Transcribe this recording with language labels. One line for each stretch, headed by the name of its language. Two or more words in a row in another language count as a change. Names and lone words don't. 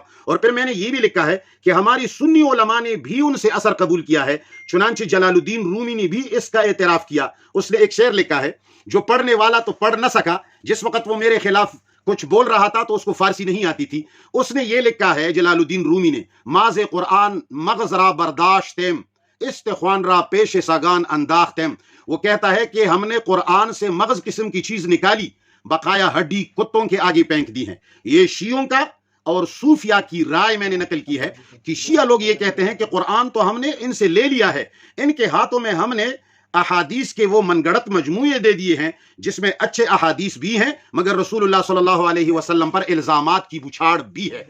Urdu: اور پھر میں نے یہ بھی لکھا ہے کہ ہماری سنی علماء نے بھی ان سے اثر قبول کیا ہے, چنانچہ جلال الدین رومی نے بھی اس کا اعتراف کیا. اس نے ایک شعر لکھا ہے, جو پڑھنے والا تو پڑھ نہ سکا, جس وقت وہ میرے خلاف کچھ بول رہا تھا تو اس کو فارسی نہیں آتی تھی. اس نے یہ لکھا ہے, جلال الدین رومی نے,
Persian: ماز قرآن مغز را برداشتیم استخوان را پیش سگان انداختیم.
Urdu: وہ کہتا ہے کہ ہم نے قرآن سے مغز قسم کی چیز نکالی, بقایا ہڈی کتوں کے آگے پھینک دی ہیں. یہ شیعوں کا اور صوفیہ کی رائے میں نے نقل کی ہے کہ شیعہ لوگ یہ کہتے ہیں کہ قرآن تو ہم نے ان سے لے لیا ہے, ان کے ہاتھوں میں ہم نے احادیث کے وہ من گڑت مجموعے دے دیے ہیں جس میں اچھے احادیث بھی ہیں مگر رسول اللہ صلی اللہ علیہ وسلم پر الزامات کی بچھاڑ بھی ہے.